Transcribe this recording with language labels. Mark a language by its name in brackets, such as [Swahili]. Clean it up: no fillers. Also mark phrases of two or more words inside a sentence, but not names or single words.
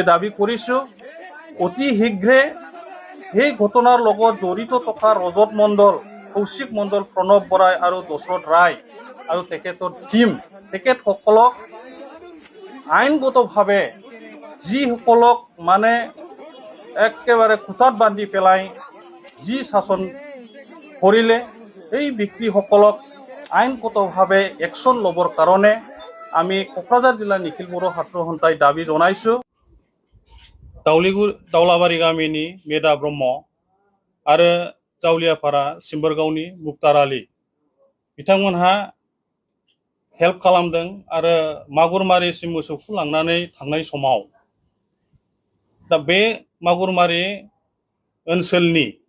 [Assamese] দাবী কৰিছোঁ, অতি শীঘ্ৰে সেই ঘটনাৰ লগত জড়িত থকা ৰজত মণ্ডল, কৌশিক মণ্ডল, প্ৰণৱ বৰাই আৰু দশৰথ ৰায় আৰু তেখেতৰ টীম তেখেতসকলক আইনগতভাৱে যিসকলক মানে একেবাৰে কোঠাত বান্ধি পেলাই যি শাসন কৰিলে এই ব্যক্তিসকলক আইনগতভাৱে একশ্যন ল'বৰ কাৰণে আমি কোকৰাঝাৰ জিলা নিখিল বড়ো ছাত্ৰ সন্থাই দাবী জনাইছোঁ। [Bodo] दाउलाबारि गामिनि मेधा ब्रह्म आरो जावलियापारा सिम्बोरगावनि मुक्तार आली बिथांमोनहा हेल्प खालामदों आरो मागुरमारिसिम मोसौखौ लांनानै थांनाय समाव दा बे मागुरमारि ओनसोलनि